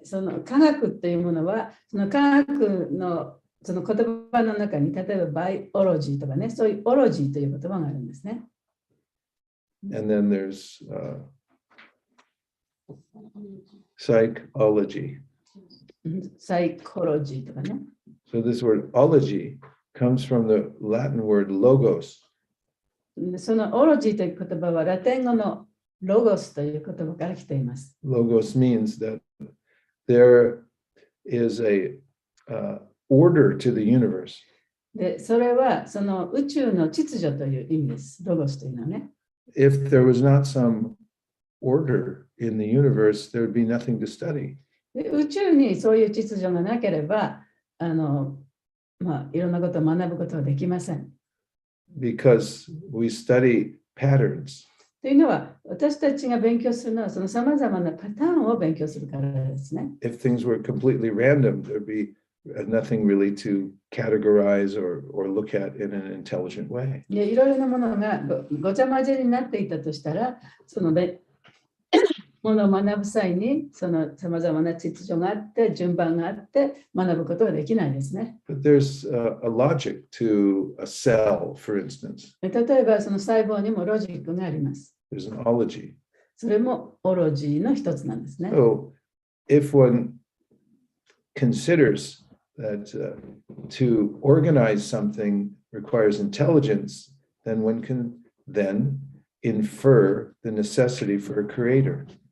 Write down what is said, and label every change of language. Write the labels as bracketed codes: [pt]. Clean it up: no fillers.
[ja] その科学というものは、その科学のその言葉の中に、例えばバイオロジーとかね、そういうオロジーという言葉があるんですね。 [en] And then there's psychology. [ja] Psychology とかね。 [en] So this word ology comes from the Latin word logos. [ja] そのオロジーという言葉はラテン語のロゴスという言葉から来ています。 [en] Logos means that there is a order to the universe. [ja] で、それはその宇宙の秩序という意味です。ロゴスというのはね。 [en] If there was not some order in the universe, there would be nothing to study. [ja] で、宇宙にそういう秩序がなければ、いろんなことを学ぶことはできません。 [en] Because we study patterns. [ja] というのは、私たちが勉強するのは、そのさまざまなパターンを勉強するからですね。 [en] If things were completely random, there'd be nothing really to categorize or look at in an intelligent way. [ja] いろいろなものがごちゃ混ぜになっていたとしたら、そのものを学ぶ際に、そのさまざまな秩序があって、順番があって、学ぶことができないですね。 [en] But there's a logic to a cell, for instance. [ja] 例えば、その細胞にもロジックがあります。 [en] There's an ology. [ja] それもオロジーの一つなんですね。 [en] So if one considers that to organize something requires intelligence, then one can then infer the necessity for a creator.